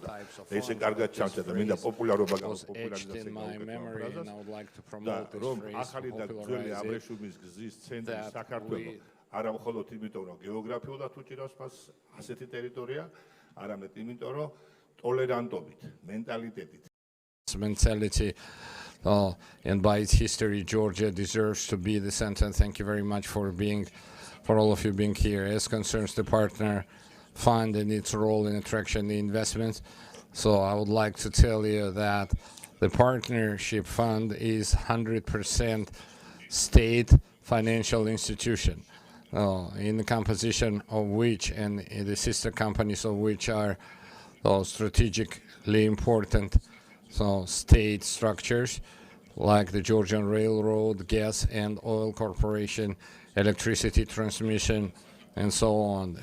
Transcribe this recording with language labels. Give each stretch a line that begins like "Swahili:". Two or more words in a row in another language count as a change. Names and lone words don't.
Georgian: ისე კარგად ჩამჭა და მინდა პოპულარობა პოპულარიზაცია გავუკეთო. რომ ახალი და ძველი აბრეშუმის გზის ცენტრი საქართველოს არა მხოლოდ იმიტომ, რომ გეოგრაფიულად უჭირავს მას ასეთი ტერიტორია, არამედ იმიტომ, რომ ტოლერანტობით, მენტალიტეტით.
English: Mentality, and by its history, Georgia deserves to be the center. Thank you very much for all of you being here. As concerns the partner fund and its role in attracting the investments, so I would like to tell you that the partnership fund is 100% state financial institution, in the composition of which and the sister companies of which are strategically important state structures like the Georgian Railroad, Gas and Oil Corporation, Electricity Transmission, and so on.